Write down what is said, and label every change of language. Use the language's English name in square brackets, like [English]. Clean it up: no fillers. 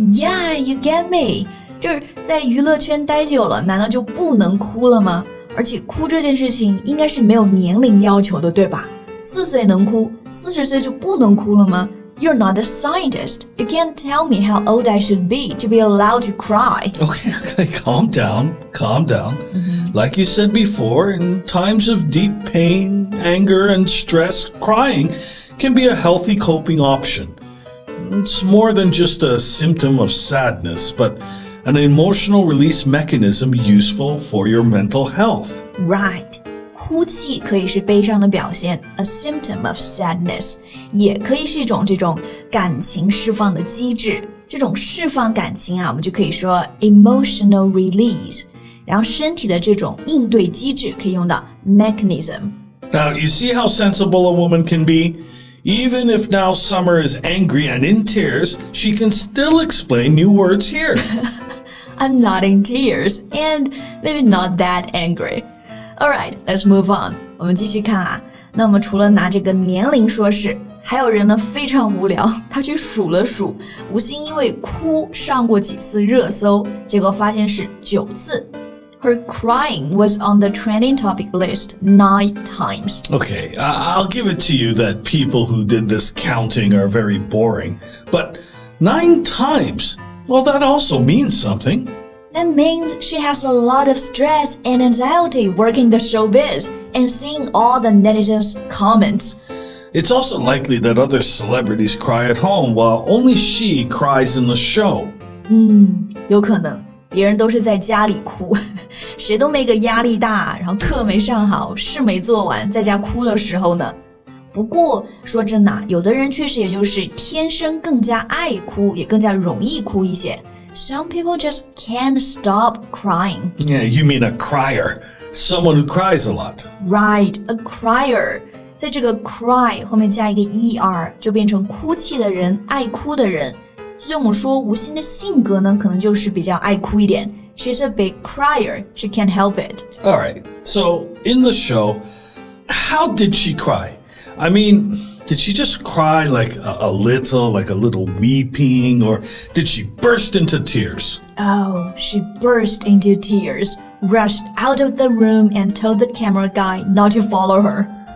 [English] Yeah, you get me. [Chinese] 就是在娱乐圈待久了，难道就不能哭了吗？而且哭这件事情应该是没有年龄要求的，对吧？4岁能哭，40岁就不能哭了吗？ [English] You're not a scientist. You can't tell me how old I should be to be allowed to cry. Okay, calm down. Like you said before, in times of deep pain, anger, and stress, crying can be a healthy coping option. It's more than just a symptom of sadness, but an emotional release mechanism useful for your mental health. Right. [Chinese] 哭泣可以是悲伤的表现 ， [English] a symptom of sadness， [Chinese] 也可以是一种这种感情释放的机制。这种释放感情啊，我们就可以说 emotional release。然后身体的这种应对机制可以用到 mechanism。 [English] Now, you see how sensible a woman can be? Even if now Summer is angry and in tears, she can still explain new words here. I'm not in tears and maybe not that angry.All right, let's move on. [Chinese] 我们继续看啊。那么除了拿这个年龄说事，还有人呢非常无聊，他去数了数，吴昕因为哭上过几次热搜，结果发现是9次。 [English] Her crying was on the trending topic list 9 times. Okay, I'll give it to you that people who did this counting are very boring. But 9 times? Well, that also means something.That means she has a lot of stress and anxiety working the showbiz and seeing all the netizens' comments. It's also likely that other celebrities cry at home while only she cries in the show. [Chinese] 有可能别人都是在家里哭，谁都没个压力大，然后课没上好，事没做完，在家哭的时候呢。不过说真的，有的人确实也就是天生更加爱哭，也更加容易哭一些。 [English] Some people just can't stop crying. Yeah, you mean a crier. Someone who cries a lot. Right, a crier. [Chinese] 在这个 cry 后面加一个 er 就变成哭泣的人，爱哭的人。所以我们说吴昕的性格呢，可能就是比较爱哭一点。 [English] She's a big crier. She can't help it. All right. So in the show, how did she cry? I mean, did she just cry like a little weeping, or did she burst into tears? Oh, she burst into tears, rushed out of the room and told the camera guy not to follow her.